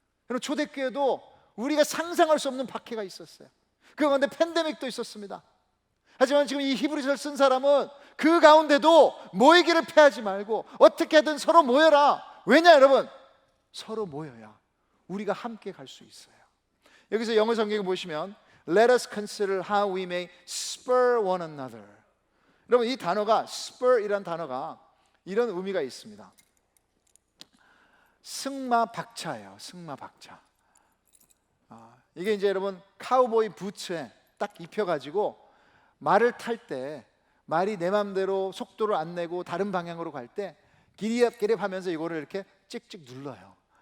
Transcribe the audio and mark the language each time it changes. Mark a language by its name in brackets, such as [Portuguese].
[Korean] 여러분 초대교회도 우리가 상상할 수 없는 박해가 있었어요. 그 가운데 팬데믹도 있었습니다. 하지만 지금 이 히브리서를 쓴 사람은 그 가운데도 모이기를 패하지 말고 어떻게든 서로 모여라. 왜냐 여러분? 서로 모여야 우리가 함께 갈 수 있어요. 여기서 영어 성경에 보시면 [English] Let us consider how we may spur one another. [Korean] 여러분 이 단어가 spur이라는 단어가 이런 의미가 있습니다. 승마박차예요. 승마박차. 이게 이제 여러분 카우보이 부츠에 딱 입혀가지고 말을 탈 때 말이 내 맘대로 속도를 안 내고 다른 방향으로 갈 때 기립기립 하면서 이거를 이렇게 찍찍 눌러요.